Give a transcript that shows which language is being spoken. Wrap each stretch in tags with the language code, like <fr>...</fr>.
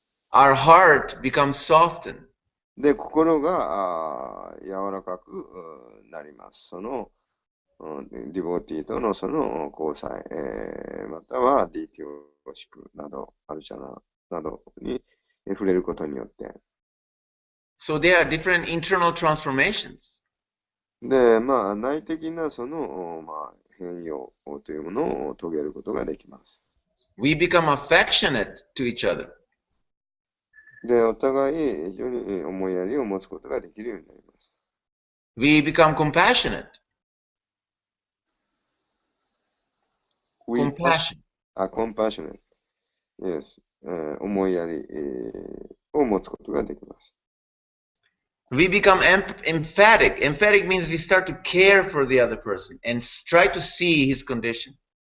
<en>our heart becomes softened.</en> <ja>で、心が柔らかくなります。そのディボティとのその交際、またはディティオシプなど、アルチャナなどに触れることによって。</ja> <en>So there are different internal transformations.</en> <ja>で、内的なその、変容というものを遂げることができます。</ja> <en>We become affectionate to each other.</en> <ja>で、お互い非常に思いやりを持つことができるようになります。</ja> <en>We become compassionate. Compassion. Compassionate. Yes.</en> <ja>思いやりを持つことができます。</ja> <en>We become emphatic. Emphatic means we start to care for the other person and try to see his condition.</en>